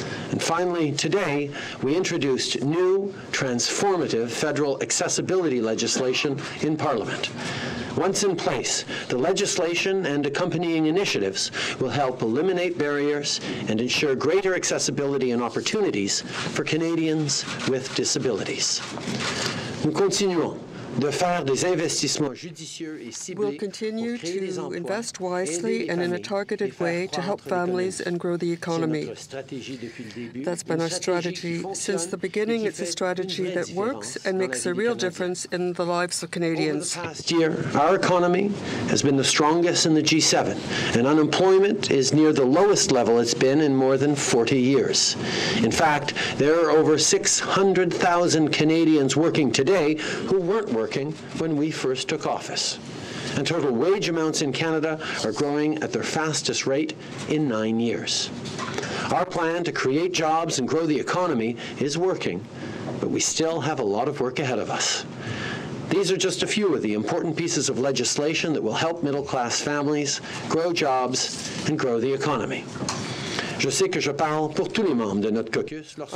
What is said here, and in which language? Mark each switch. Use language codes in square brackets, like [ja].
[en] And finally, today, we introduced new, transformative federal accessibility legislation in Parliament. Once in place, the legislation and accompanying initiatives will help eliminate barriers and ensure greater accessibility and opportunities for Canadians with disabilities. [fr] Nous continuons de faire des investissements judicieux et ciblés. [en] We'll continue to invest wisely and in a targeted way to help families and grow the economy. That's been our strategy. Since the beginning, it's a strategy that works and makes a real difference in the lives of Canadians. Over the past year, our economy has been the strongest in the G7, and unemployment is near the lowest level it's been in more than 40 years. In fact, there are over 600,000 Canadians working today who weren't working when we first took office. And total wage amounts in Canada are growing at their fastest rate in 9 years. Our plan to create jobs and grow the economy is working, but we still have a lot of work ahead of us. These are just a few of the important pieces of legislation that will help middle-class families grow jobs and grow the economy. [fr] Je sais que je parle pour tous les membres de notre caucus lorsque